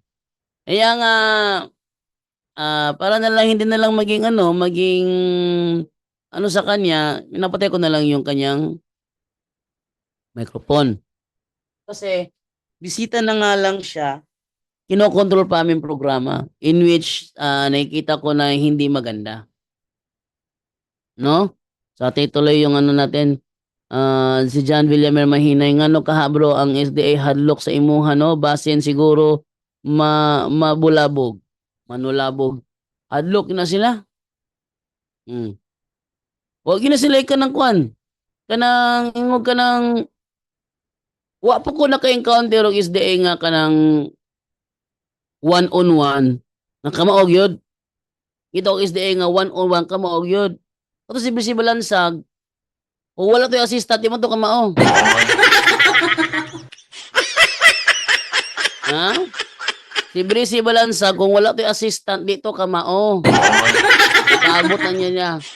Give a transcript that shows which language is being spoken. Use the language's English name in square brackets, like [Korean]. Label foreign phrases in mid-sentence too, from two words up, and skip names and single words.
[Filipino] Kaya nga, para na lang hindi na lang maging sa kanya, pinapatay ko na lang yung kanyang microphone. Kasi, bisita na nga lang siya, kinokontrol pa aming programa in which nakikita ko na hindi maganda. [Cebuano] No? Sa tuloy yung natin, si John Villamer Mahinay, ngano kaha bro ang SDA hadlok sa imuha no? Basin siguro mabulabog, manulabog. [Filipino] Hadlok na sila. Huwag na sila ng kwan. [Cebuano] Ingog ka ng wa po ko naka-encounter og SDA nga kanang [English] one-on-one. [Cebuano] Nakamaog yun. Ito ang SDA nga [English] one-on-one [Cebuano] kamaog yun. Ito si Balansag, o wala to yung assistant, di mo to kamao. Ha? Si Brisi Balansag, kung wala to yung assistant, dito kamao. Ikaabot na niya.